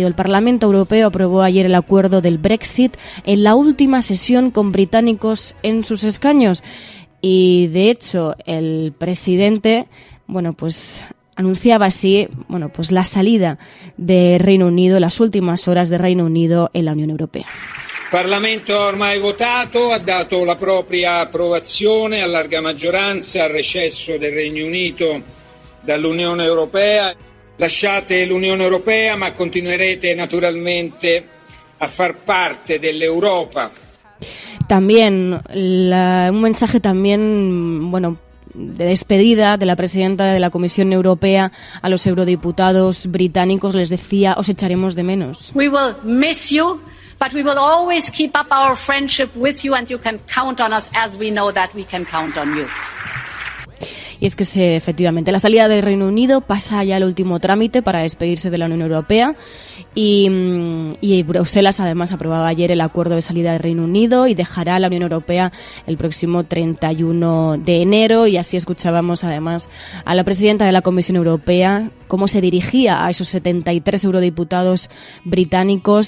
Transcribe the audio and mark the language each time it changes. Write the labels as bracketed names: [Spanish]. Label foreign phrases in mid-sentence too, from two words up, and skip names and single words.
[Spanish] El Parlamento Europeo aprobó ayer el acuerdo del Brexit en la última sesión con británicos en sus escaños. Y, de hecho, el presidente, bueno, pues anunciaba así, bueno, pues la salida de Reino Unido, las últimas horas de Reino Unido en la Unione Europea. [Italian] Il Parlamento ha ormai votato, ha dato la propria approvazione a larga maggioranza al recesso del Regno Unito dall'Unione Europea. Lasciate l'Unione Europea, ma continuerete naturalmente a far parte dell'Europa. [Spanish] También un mensaje también, de despedida de la presidenta de la Comisión Europea a los eurodiputados británicos. Les decía, os echaremos de menos. [English] We will miss you, but we will always keep up our friendship with you and you can count on us as we know that we can count on you. [Spanish] Y es que efectivamente la salida del Reino Unido pasa ya el último trámite para despedirse de la Unión Europea y Bruselas además aprobaba ayer el acuerdo de salida del Reino Unido y dejará la Unión Europea el próximo 31 de enero y así escuchábamos además a la presidenta de la Comisión Europea cómo se dirigía a esos 73 eurodiputados británicos.